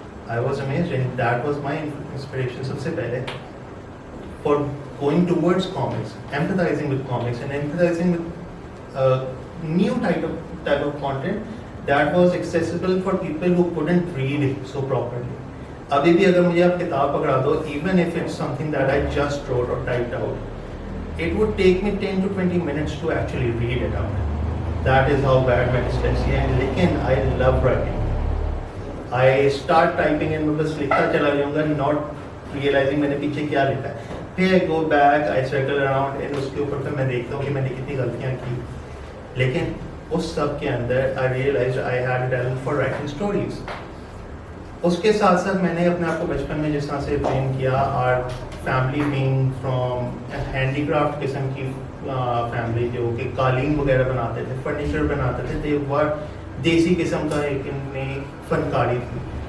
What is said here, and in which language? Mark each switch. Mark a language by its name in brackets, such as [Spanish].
[English] I was amazed and that was my inspiration [Hindi] सबसे पहले [English] For going towards comics, empathising with comics and empathising with new type of content that was accessible for people who couldn't read so properly. [Hindi] अभी भी अगर मुझे आप किताब पकड़ा दो, [English] Even if it's something that I just wrote और typed out, it would take me 10 to 20 minutes to actually read it out. That is how bad my dyslexia is. [Hindi] लेकिन [English] I love writing. I start typing and [Hindi] मैं बस लिखता चला जाऊँगा, [English] not realizing [Hindi] मैंने पीछे क्या लिखा है. फिर [English] I go back, I circle around and [Hindi] उसके ऊपर फिर मैं देखता हूँ कि मैंने कितनी गलतियाँ की. लेकिन उस सब के अंदर [English] I realized I had a talent for writing stories. [Hindi] उसके साथ साथ मैंने अपने आप को बचपन में जिस तरह से ट्रेन किया, [English] art family being from handicraft [Hindi] किस्म की फैमिली, जो कि कालीन वगैरह बनाते थे, फर्नीचर बनाते थे, [English] they were [Hindi] देसी किस्म का एक इनमें फनकारी थी.